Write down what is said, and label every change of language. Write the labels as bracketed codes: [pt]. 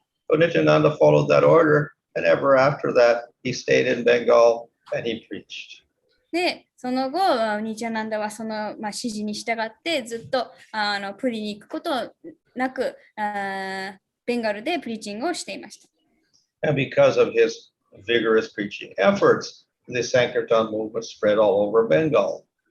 [en] So Nityananda followed that order, and ever after that, he stayed in Bengal and he preached. [ja] で、その後、ニチャナンダはその、指示に従って、ずっとプリに行くことなく、ベンガルでプリーチングをしていました。 [en] And because of his vigorous preaching efforts, the Sankirtan movement spread all over Bengal.